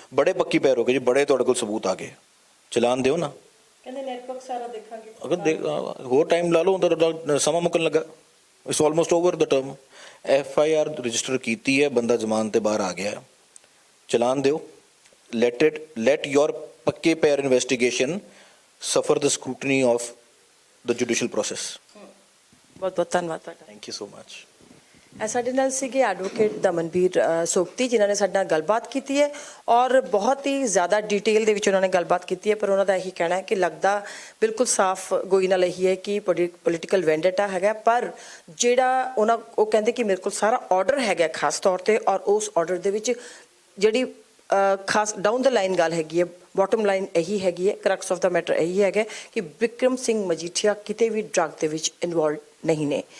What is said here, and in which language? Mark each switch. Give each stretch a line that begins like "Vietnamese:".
Punjabi: ਬੜੇ ਪੱਕੀ ਪੈਰ ਹੋ ਗਏ ਜੀ, ਬੜੇ ਤੁਹਾਡੇ ਕੋਲ ਸਬੂਤ ਆ ਗਏ, ਚਲਾਨ ਦਿਓ ਨਾ। ਕਹਿੰਦੇ ਨੈਟਵਰਕ ਸਾਰਾ ਦੇਖਾਂਗੇ, ਅਗਰ ਹੋਰ ਟਾਈਮ ਲਾ ਲਓ ਤਾਂ ਸਮਾਂ ਮੁੱਕਣ ਲੱਗਾ।
English: It's almost over the term.
Punjabi: FIR register ਕੀਤੀ ਹੈ, ਬੰਦਾ ਜ਼ਮਾਨਤ ਤੇ ਬਾਹਰ ਆ ਗਿਆ, ਚਲਾਨ ਦਿਓ।
English: let your
Punjabi: ਪੱਕੇ ਪੈਰ
English: Investigation suffer the scrutiny of the judicial process.
Punjabi: ਬਹੁਤ ਬਹੁਤ ਧੰਨਵਾਦ ਤੁਹਾਡਾ।
English: Thank you so much.
Punjabi: ਸਾਡੇ ਨਾਲ ਸੀਗੇ ਐਡਵੋਕੇਟ ਦਮਨਵੀਰ ਸੋਗਤੀ, ਜਿਨ੍ਹਾਂ ਨੇ ਸਾਡੇ ਨਾਲ ਗੱਲਬਾਤ ਕੀਤੀ ਹੈ ਔਰ ਬਹੁਤ ਹੀ ਜ਼ਿਆਦਾ ਡਿਟੇਲ ਦੇ ਵਿੱਚ ਉਹਨਾਂ ਨੇ ਗੱਲਬਾਤ ਕੀਤੀ ਹੈ। ਪਰ ਉਹਨਾਂ ਦਾ ਇਹੀ ਕਹਿਣਾ ਹੈ ਕਿ ਲੱਗਦਾ ਬਿਲਕੁਲ ਸਾਫ਼ ਗੋਈ ਨਾਲ ਇਹੀ ਹੈ ਕਿ ਪੋਲੀਟੀਕਲ ਵੈਂਡੇਟਾ ਹੈਗਾ। ਪਰ ਜਿਹੜਾ ਉਹ ਕਹਿੰਦੇ ਕਿ ਮੇਰੇ ਕੋਲ ਸਾਰਾ ਆਰਡਰ ਹੈਗਾ ਖਾਸ ਤੌਰ ਤੇ, ਔਰ ਉਸ ਆਰਡਰ ਦੇ ਵਿੱਚ ਜਿਹੜੀ ਖਾਸ ਡਾਊਨ ਦ ਲਾਈਨ ਗੱਲ ਹੈਗੀ ਹੈ, ਬਾਟਮ ਲਾਈਨ ਇਹੀ ਹੈਗੀ ਹੈ, ਕਰਕਸ ਆਫ ਦਾ ਮੈਟਰ ਇਹੀ ਹੈਗਾ ਕਿ ਵਿਕਰਮ ਸਿੰਘ ਮਜੀਠੀਆ ਕਿਤੇ ਵੀ ਡਰੱਗ ਦੇ ਵਿੱਚ ਇਨਵੋਲਵ ਨਹੀਂ ਨੇ।